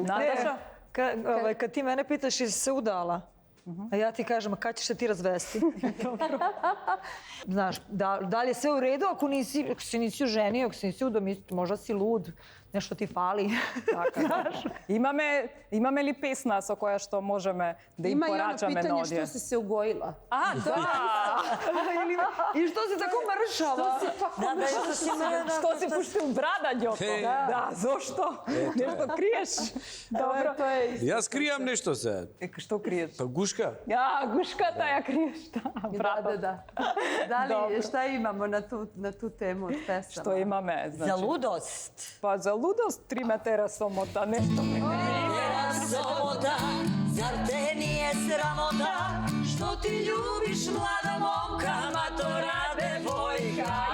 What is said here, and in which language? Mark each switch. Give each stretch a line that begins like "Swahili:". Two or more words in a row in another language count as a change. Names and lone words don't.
Serbian: Nataša? Kad ti mene pitaš jesi se udala, a ja ti kažem, a kad ćeš se ti razvesti? Znaš, da li je sve u redu ako se nisi oženio, ako se nisi udao, možda si lud, nešto ti fali.
Macedonian: Imаме ли песна со која што можеме да им
Serbian: Ima i ono
Macedonian: порачаме на
Serbian: pitanje
Macedonian: одие?
Serbian: što si se ugojila.
Macedonian: А, да!
Serbian: I što si tako mršava?
Macedonian: Што си пуштил брада, Ѓото? Да, зошто? Нешто криеш? Добро.
Serbian: To je
Macedonian: Јас кријам нешто сега. Што криеш? Па гушка. Ја, гушката ја криеш.
Serbian: Da. Da li, šta imamo na tu temu od pesama?
Macedonian: Што имаме?
Serbian: Za ludost. Pa za ludost 3 metera somota, nešto me Samota, zar te nije sramota, što ti ljubiš mlada momka, matora devojka.